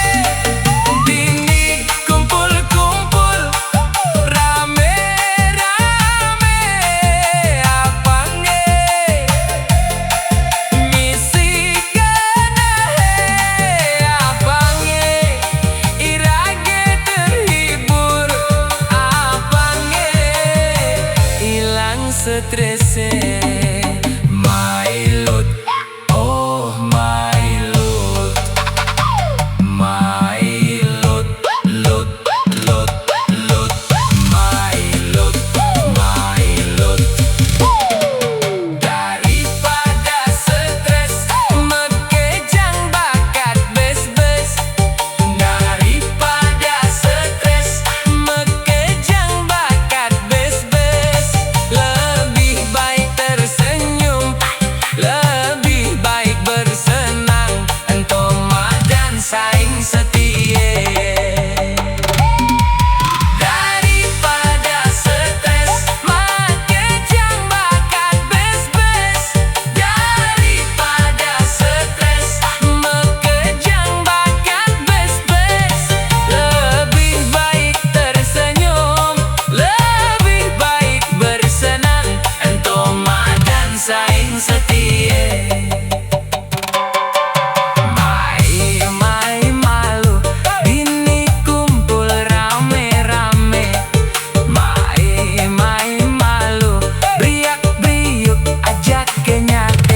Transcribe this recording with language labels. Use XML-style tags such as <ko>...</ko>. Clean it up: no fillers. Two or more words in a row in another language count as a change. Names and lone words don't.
<ban>Dini kumpul-kumpul rame-rame, apange misi kenehe, apange irage terhibur, apange ilang strese. Mailut, oh mailut, mailut, lut, lut, lut, mailut, mailut.</ban> <id>Daripada stres</id> <ban>mekejang bakat bes-bes.</ban> <id>Daripada stres</id> <ban>mekejang bakat bes-bes.</ban> <id>Lebih baik tersenyum, lebih baik bersenang,</id> <ban>ento madan saing setia.</ban> <id>Daripada stres</id> <ban>makejang bakat bes-bes.</ban> <id>Daripada stres</id> <ban>makejang bakat bes-bes.</ban> <id>Lebih baik tersenyum, lebih baik bersenang,</id> <ban>ento madan saing setia. Mai malu bini kumpul rame-rame. Mai malu briak-briuk ajake nyate.</ban>